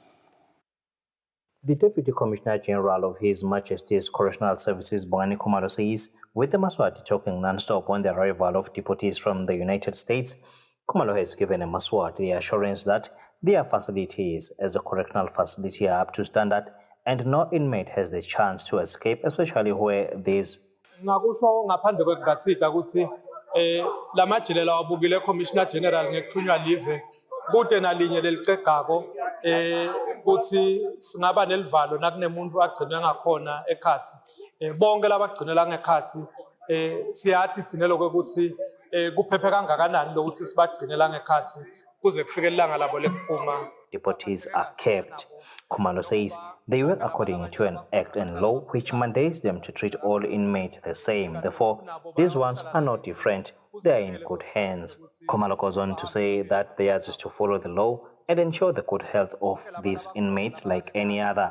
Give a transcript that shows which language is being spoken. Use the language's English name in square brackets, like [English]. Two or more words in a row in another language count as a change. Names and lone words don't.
[English] The Deputy Commissioner General of His Majesty's Correctional Services, Bongani Khumalo, says with the Maswati talking non-stop on the arrival of deportees from the United States, Khumalo has given a Maswati the assurance that their facilities as a correctional facility are up to standard and no inmate has the chance to escape, especially where there's [Swati] ngakusho ngaphandle kwekugatsida ukuthi lamajele lawa abukile Commissioner General ngekuthunywa live kude nalinye lelicegako ukuthi singaba nelivalo nakunemuntu agcinwe ngakhona ekhathi bonke labagcinela ngekhathi siyathi tsinelo ukuthi kuphephe kangakanani lokuthi sibagcinela ngekhathi kuze kufike ilanga labo lekuphuma [English] deportees are kept. Khumalo says they work according to an act and law which mandates them to treat all inmates the same. Therefore, these ones are not different. They are in good hands. Khumalo goes on to say that theirs is to follow the law and ensure the good health of these inmates like any other.